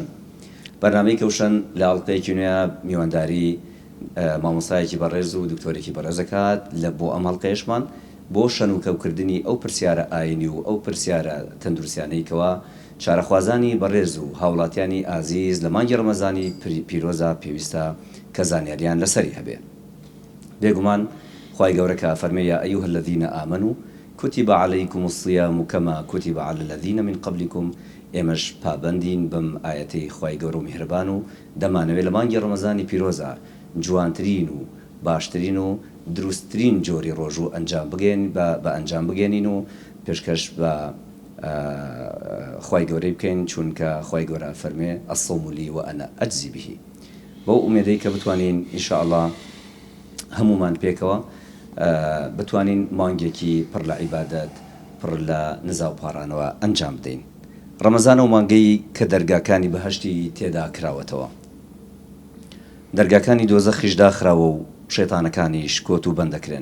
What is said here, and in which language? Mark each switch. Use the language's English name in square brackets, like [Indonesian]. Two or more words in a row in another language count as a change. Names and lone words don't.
[Central Kurdish] بەرنامەی کەوشن لە ئاڵلقەیەکی نوێ میوانداری مامۆستایەکی بەڕێز و دکتۆرێکی بەڕێز دەکات لە بۆ ئەم هەڵقەیەشمان بۆ شەنوکەوکردنی ئەو پرسیارە ئاینی و ئەو پرسیارە تەندروستیانەی کەوا چارەخوازانی بەڕێز و هاوڵاتیانی ئازیز لە مانگی ڕەمەزانی پیرۆزە پێویستە کە زانیاریان لەسەری هەبێ. بێگومان خی گەورەکە فەرمێ [Arabic] یا ئەیها الذین آمنوا كتب عليكم الصيام كما كتب على الذين من قبلكم. [Central Kurdish] ئێمەش پابندین بەم ئاەتەی خی گەورە و میهرەبان و دەمانەوێت لە مانگی ڕەمەزانی پیرۆزە جوانترین و باشترین و دروستترین جۆری ڕۆژوو بە ئەنجام بگەێنین و پێشکەش بە خی گەورەی بکەین چونکە خی گەورە فەرمێ [Arabic] الصوم لی وأنا أجزي به. [Central Kurdish] بەو ئومێدەی کە بتوانین ئینشاءالله هەمومان پێکەوە بتوانین مانگێکی پڕ لە عیبادەت پڕ لە نزا و پارانەوە ئەنجام بدەین. ڕەمەزانە و مانگەی کە دەرگاکانی بەهەشتی تێدا کراوەتەوە، دەرگاکانی دۆزەخیش داخراوە و شەیتانەکانیش کۆت و بەندەکرێن.